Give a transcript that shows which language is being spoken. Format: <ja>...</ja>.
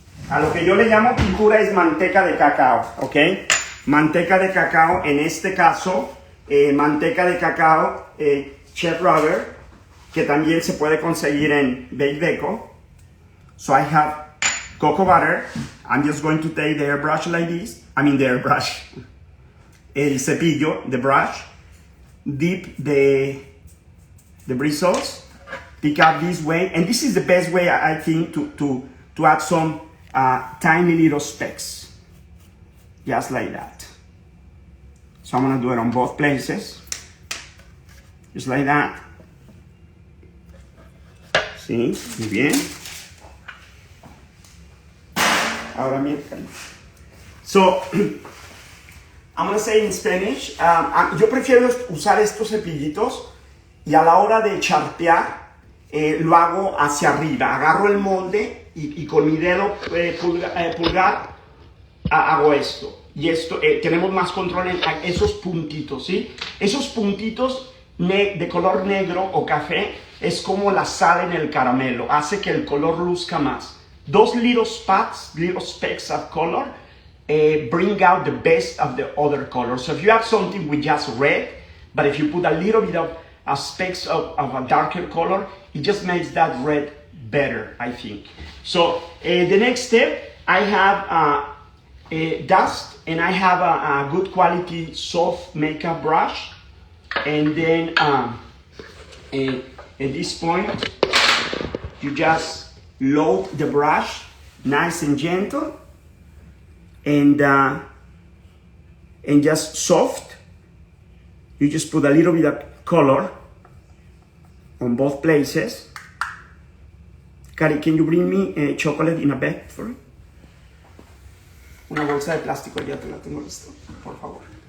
<es>A lo que yo le llamo pintura es manteca de cacao, ¿ok? Manteca de cacao, en este caso, manteca de cacao Chef Rubber, que también se puede conseguir en Bake.</es> <en>So I have cocoa butter. I'm just going to take the airbrush like this. I mean the airbrush.</en> <es>El cepillo,</es> <en>the brush. Dip the bristles. Pick up this way. And this is the best way, I think, to add some tiny little specks. Just like that. So I'm going to do it on both places. Just like that.</en> <es>Sí, muy bien. Ahora mira.</es> <en>So, I'm going to say in Spanish,</en> <es>yo prefiero usar estos cepillitos y a la hora de charpear lo hago hacia arriba. Agarro el molde y con mi dedo pulgar hago esto. Y esto, tenemos más control en esos puntitos, ¿sí? Esos puntitos de color negro o café es como la sal en el caramelo. Hace que el color luzca más.</es> <en>Those little specks of color bring out the best of the other colors. So if you have something with just red, but if you put a little bit of specks of a darker color, it just makes that red better, I think. So the next step, I have dust, and I have a good quality soft makeup brush. And then at this point, you just load the brush nice and gentle, and just soft. You just put a little bit of color on both places. Cari, can you bring me chocolate in a bag for me?</en> <es>Una bolsa de plástico, ya te la tengo listo, por favor.</es>